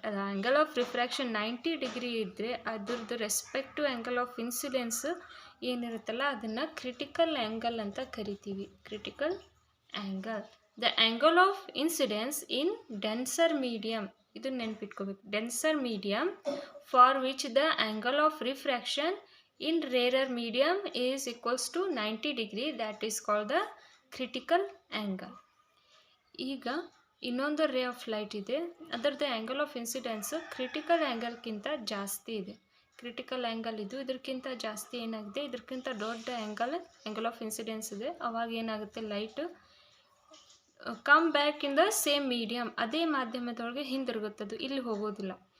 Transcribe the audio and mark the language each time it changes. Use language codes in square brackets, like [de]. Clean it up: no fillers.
[kn] Angle of refraction 90 degree ಇದ್ದರೆ ಅದ್ರದ್ದು respective angle of incidence ಏನಿರುತ್ತಲ್ಲ ಅದನ್ನು ಕ್ರಿಟಿಕಲ್ ಆ್ಯಂಗಲ್ ಅಂತ ಕರಿತೀವಿ. [en] Critical angle. The angle of incidence in denser medium, [kn] ಇದನ್ನು ನೆನ್ಪಿಟ್ಕೋಬೇಕು. [en] Denser medium for which the angle of refraction in rarer medium is equals to 90 degree, that is called the critical angle. [kn] ಈಗ ಇನ್ನೊಂದು ray of light ಇದೆ, ಅದರದ್ದು angle of incidence critical ಆ್ಯಂಗಲ್ಗಿಂತ ಜಾಸ್ತಿ ಇದೆ. Critical angle ಇದು ಇದಕ್ಕಿಂತ ಜಾಸ್ತಿ ಏನಾಗಿದೆ, ಇದಕ್ಕಿಂತ ದೊಡ್ಡ ಆ್ಯಂಗಲ್ ಆಫ್ ಇನ್ಸಿಡೆನ್ಸ್ ಇದೆ. ಅವಾಗ ಏನಾಗುತ್ತೆ, [en] light come back in the same medium, [kn] ಅದೇ ಮಾಧ್ಯಮದೊಳಗೆ ಹಿಂದಿರುಗುತ್ತದು, ಇಲ್ಲಿ ಹೋಗೋದಿಲ್ಲ.